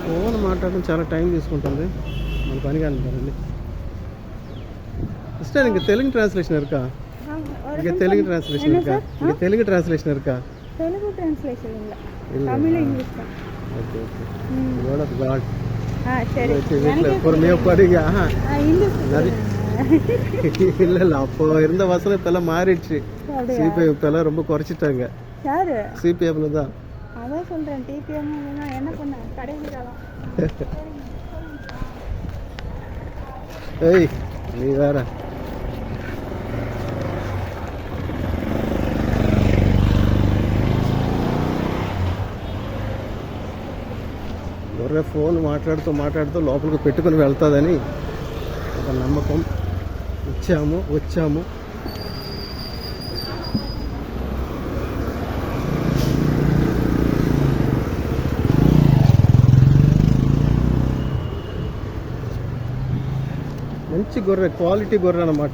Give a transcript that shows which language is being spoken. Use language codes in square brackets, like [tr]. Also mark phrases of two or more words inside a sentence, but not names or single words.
[te] ఫోన్ మాట్లాడడం చాలా టైం తీసుకుంటుంది, మన పని కానివ్వండి. సిస్టర్ ఇంకా తెలుగు ట్రాన్స్లేషన్ இருக்கா? [ta] இங்கே தெலுங்கு டிரான்ஸ்லேஷன் இருக்கா? இங்கே தெலுங்கு டிரான்ஸ்லேஷன் இருக்கா? தெலுங்கு டிரான்ஸ்லேஷன் இல்லை, தமிழ் இங்கிலீஷ் தான். [en] okay okay. word of God. [ta] சரி, வீட்டில் பொறுமையாக படிங்க. இங்கிலீஷ் இல்லை இல்லை, அப்போ இருந்த வசனம் இப்போல்லாம் மாறிடுச்சு. சிபிஐ இப்போல்லாம் ரொம்ப குறைச்சிட்டாங்க. யாரு? சிபிஎம்ல தான். அதான் சொல்கிறேன், டிபிஎம் என்ன பண்ண கடைசிக்கலாம். ஏய் நீ வேற. [te] ఎవరైనా ఫోన్ మాట్లాడుతూ లోపలికి పెట్టుకుని వెళ్తుందని ఒక నమ్మకం. వచ్చాము. మంచి గొర్రె, క్వాలిటీ గొర్రె అన్నమాట.